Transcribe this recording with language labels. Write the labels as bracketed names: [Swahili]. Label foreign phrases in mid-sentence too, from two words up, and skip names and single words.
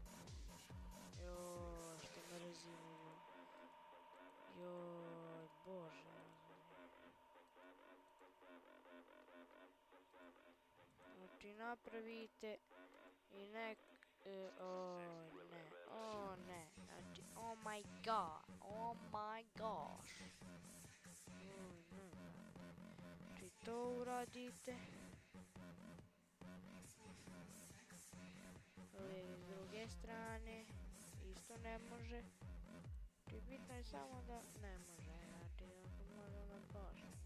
[Bosnian] Joj, što mrzim ovo. Joj, bože. Znači napravite i nek... o ne, znači, [English] oh my gosh. [Bosnian] Znači to uradite. S druge strane isto ne može. Znači bitno je samo da ne može. Znači ako može da može.